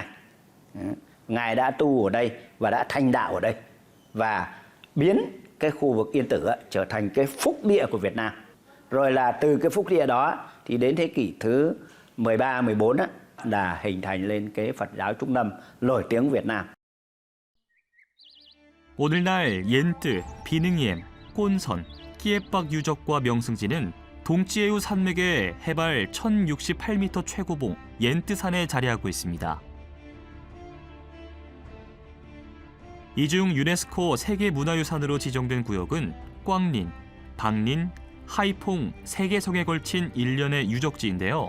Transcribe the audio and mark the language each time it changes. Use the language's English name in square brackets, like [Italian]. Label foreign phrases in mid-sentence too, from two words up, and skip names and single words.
[Vietnamese] Ngài đã tu ở đây và đã thành đạo ở đây. Và biến cái khu vực Yên Tử ấy, trở thành cái phúc địa của Việt Nam. Rồi là từ cái phúc địa đó thì đến thế kỷ thứ 13, 14 ấy, là hình thành lên cái Phật giáo Trung Lâm nổi tiếng Việt Nam. [Korean] 오늘날 옌뜨, 비능이엠, 꼰선, 끼에빡 유적과 명승지는 동치에우 산맥의 해발 1068m 최고봉 옌뜨산에 자리하고 있습니다. 이 중 유네스코 세계문화유산으로 지정된 구역은 꽝린, 박린, 하이퐁 3개 성에 걸친 일련의 유적지인데요.